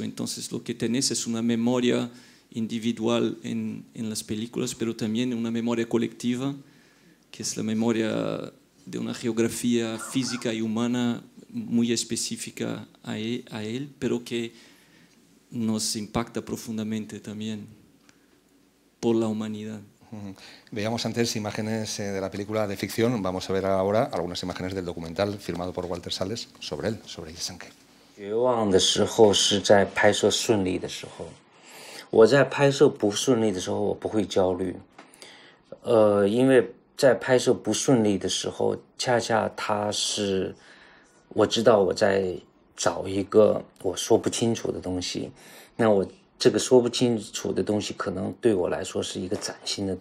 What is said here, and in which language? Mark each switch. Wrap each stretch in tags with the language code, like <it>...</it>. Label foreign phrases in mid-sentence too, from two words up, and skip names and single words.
<es>Entonces lo que tenés es una memoria individual en las películas, pero también una memoria colectiva, que es la memoria de una geografía física y humana muy específica a él, pero que nos impacta profundamente también por la humanidad. Veíamos antes imágenes de la película de ficción, vamos a ver ahora algunas imágenes del documental firmado por Walter Salles sobre él, sobre Jia-Zhangke.</es> <zh>绝望的时候是在拍摄顺利的时候，我在拍摄不顺利的时候我不会焦虑，因为在拍摄不顺利的时候，恰恰它是我知道我在找一个我说不清楚的东西，那我这个说不清楚的东西可能对我来说是一个崭新的</zh>